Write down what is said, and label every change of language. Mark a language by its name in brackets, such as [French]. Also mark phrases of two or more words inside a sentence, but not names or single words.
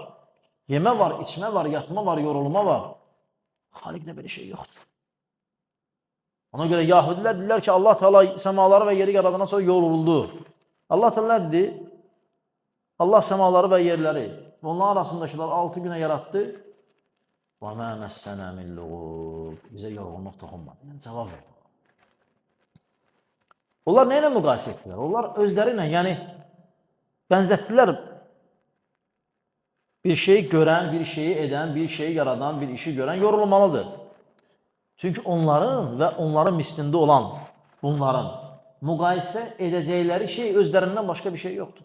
[Azerbaijani] Yemə var, içmə var, yatma var, yorulma var. Xaliqdə belə şey yoxdur. Ona görə Yahudilər deyirlər ki, Allah Teala səmaları və yeri yaradandan sonra yoruldu. Allah Teala nə dedi? Allah səmaları və yerləri, onların arasındakiler 6 günə yarattı. [Arabic] وَمَا مَسَّنَا مِنْ لُغُوبٍ [Azerbaijani] Bizə yorğunluq toxunmadı. Yəni, cavab verdi. Onlar nə ilə müqayisə etdilər? Onlar özləri ilə, yəni, bənzətdilər. Bir şeyi görən, bir şeyi edən, bir şeyi yaradan, bir işi görən yorulmalıdır. Çünki onların və onların mislində olan bunların müqayisə edəcəkləri şey özlərindən başqa bir şey yoxdur.